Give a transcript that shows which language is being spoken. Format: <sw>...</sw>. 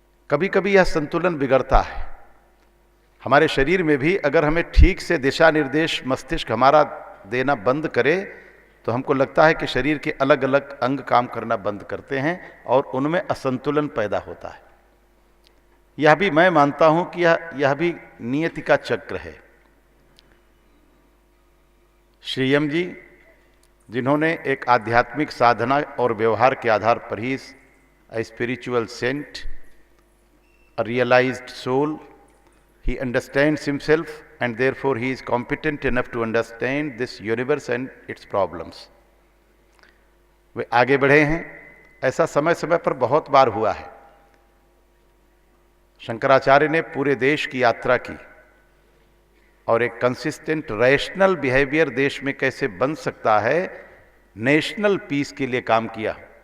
<hi>कभी कभी यह संतुलन बिगड़ता है। हमारे शरीर में भी अगर हमें ठीक से दिशा निर्देश मस्तिष्क हमारा देना बंद करे तो हमको लगता है कि शरीर के अलग अलग अंग काम करना बंद करते हैं और उनमें असंतुलन पैदा होता है। यह भी मैं मानता हूं कि यह भी नियति का चक्र है। श्री यम जी, जिन्होंने एक आध्यात्मिक साधना और व्यवहार के आधार पर ही</hi> <en>a spiritual saint, a realized soul, he understands himself and therefore he is competent enough to understand this universe and its problems.</en> <hi>वे आगे बढ़े हैं। ऐसा समय समय पर बहुत बार हुआ है। शंकराचार्य ने पूरे देश की यात्रा की और एक कंसिस्टेंट रैशनल बिहेवियर देश में कैसे बन सकता है, नेशनल पीस के लिए काम किया।</hi>